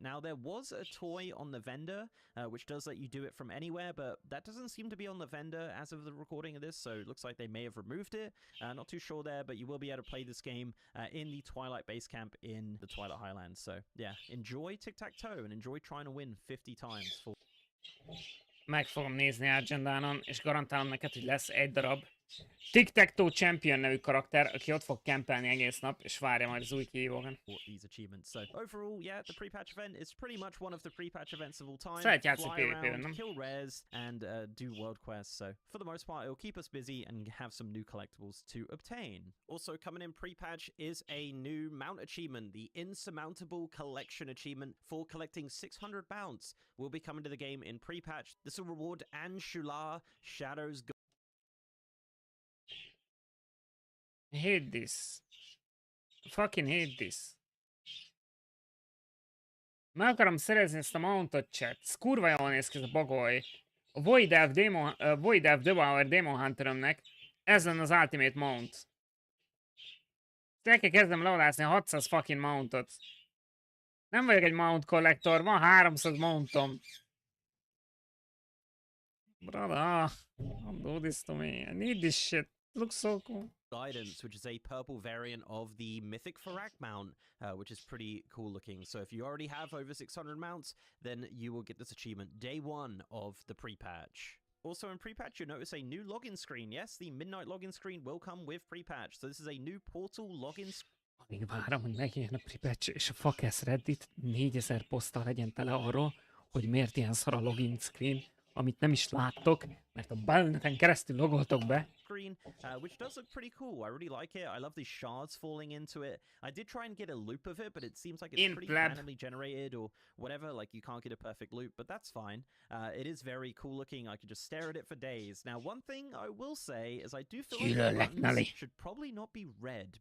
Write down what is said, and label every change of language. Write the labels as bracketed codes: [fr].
[en] Now, there was a toy on the vendor, which does let you do it from anywhere, but that doesn't seem to be on the vendor as of the recording of this, so it looks like they may have removed it. Not too sure there, but you will be able to play this game in the Twilight base camp in the Twilight Highlands. So, yeah, enjoy tic-tac-toe and enjoy trying to win 50 times. [hu] Meg fogom nézni Agendánon, és garantálom neked, hogy lesz egy darab Tic-Tac-Toe Champion nevű karakter, aki ott fog kempelni egész nap, és várja majd az új kihívókat. [en] These achievements. So overall, yeah, the pre-patch event is pretty much one of the pre-patch events of all time. [hu] Szeret játszik [en] Fly [hu] PvP-ben, [en] around, [hu] nem? [en] kill rares, and do world quests. So for the most part, it'll keep us busy and have some new collectibles to obtain. Also coming in pre-patch is a new mount achievement. The Insurmountable Collection achievement for collecting 600 mounts will be coming to the game in pre-patch. This will reward Anshular Shadow's I hate this. I fucking hate this. [hu] Meg akarom szerezni ezt a mountot, chat. Ez kurva jól néz ki ez a bagoly. A Void Elf Devour Demon Hunterömnek ez lenne az Ultimate Mount. El kell kezdem levadázni a 600 fucking mountot. Nem vagyok egy mount collector, van 300 mountom. [en] Brother, don't do this to me. I need this shit. It looks so cool. Guidance, which is a purple variant of the Mythic Farak mount, which is pretty cool looking. So if you already have over 600 mounts, then you will get this achievement day 1 of the pre-patch. Also in pre-patch, you'll notice a new login screen. Yes, the Midnight login screen will come with pre-patch. So this is a new portal login screen. [hu] Amíg várom, hogy megjön a pre-patch, és a Fakesz Reddit 4000 poszttal legyen tele arról, hogy miért ilyen szar a login screen, amit nem is láttok, mert a Balneten keresztül logoltok be. [en] Screen, which does look pretty cool. I really like it. I love these shards falling into it. I did try and get a loop of it, but it seems like it's pretty randomly generated or whatever. Like you can't get a perfect loop, but that's fine. It is very cool looking. I could just stare at it for days. Now, one thing I will say is I do feel like the buttons should probably not be red.